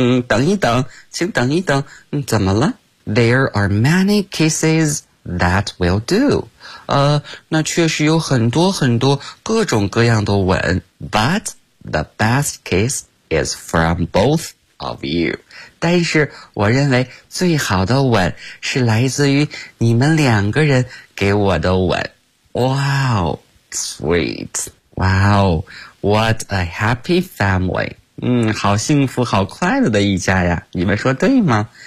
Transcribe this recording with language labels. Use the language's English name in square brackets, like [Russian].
[Chinese] 等一等，请等一等，怎么了？ [English] There are many kisses that will do. [Chinese] 那确实有很多很多各种各样的吻。 [English] But the best kiss,is from both of you. [Chinese] 但是我认为最好的吻是来自于你们两个人给我的吻。 [English] Wow, sweet. Wow, what a happy family. [Chinese] 好幸福好快乐的一家呀。你们说对吗？